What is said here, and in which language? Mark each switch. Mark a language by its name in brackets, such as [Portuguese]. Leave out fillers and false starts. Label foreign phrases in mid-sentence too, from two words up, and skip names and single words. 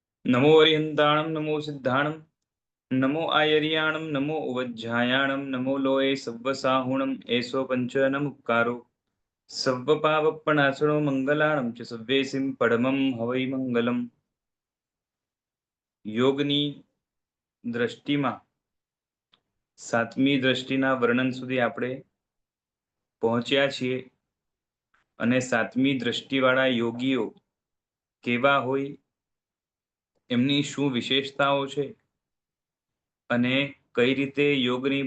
[Prakrit languages] नमो अरिहंताणं नमो सिद्धाणं नमो आयर्याणं नमो उवज्झायाणं नमो लोये सव्वसाहुणं एषो पञ्चनमुपकारो सव्वपावप्पणासनो मंगलाणं च सव्वेसिं परमं हवै मंगलम्। [Gujarati] યોગની દ્રષ્ટિમાં સાતમી દ્રષ્ટિના વર્ણન સુધી આપણે પહોંચ્યા છીએ અને સાતમી દ્રષ્ટિવાળા યોગીઓ કેવા હોય, એમની શું વિશેષતાઓ છે અને કઈ રીતે યોગની